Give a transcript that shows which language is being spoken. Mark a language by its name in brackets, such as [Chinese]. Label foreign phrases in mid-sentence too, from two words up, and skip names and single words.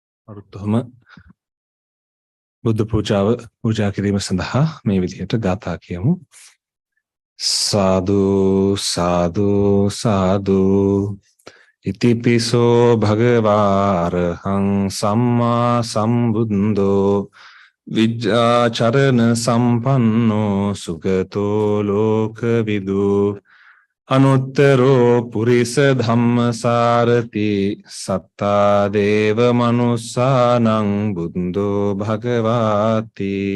[Sinhala] අරුත්තුම බුද්ධ පූජාව පූජා කිරීම සඳහා මේ විදිහට ගාථා කියමු. [Pali] සාදු සාදු සාදු ඉතිපිසෝ භගවාරහං සම්මා සම්බුද්ධෝ විජ්ජාචරණ සම්පන්නෝ සුගතෝ ලෝකවිදු අනුත්තරෝ පුරිස ධම්මසාරති සත්තා දේව මනුස්සානං බුද්ධෝ භගවාති